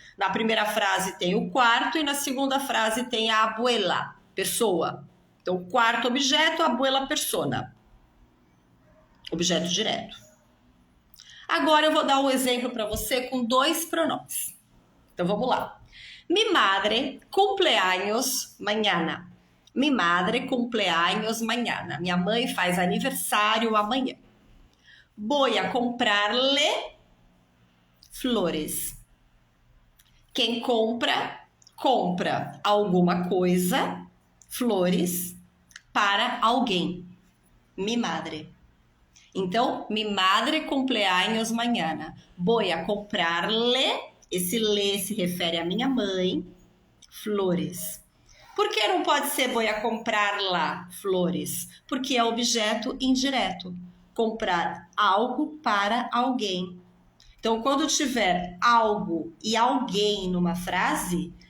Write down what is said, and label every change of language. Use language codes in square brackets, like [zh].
[pt] Na primeira frase tem o quarto e na segunda frase tem a abuela, pessoa. Então, quarto objeto, abuela persona. Objeto direto. Agora eu vou dar um exemplo para você com 2 pronomes. Então, vamos lá. [es] Mi madre cumpleaños mañana. Mi madre cumpleaños mañana. [pt] Minha mãe faz aniversário amanhã. [es] Voy a comprarle flores. [pt] Quem compra, compra alguma coisa, flores, para alguém. [es] Mi madre. Então, mi madre cumpleaños mañana. Voy a comprarle, [pt] esse le se refere à minha mãe, flores. Por que não pode ser [es] voy a comprar lá flores? [pt] Porque é objeto indireto. Comprar algo para alguém. Então, quando tiver algo e alguém numa frase,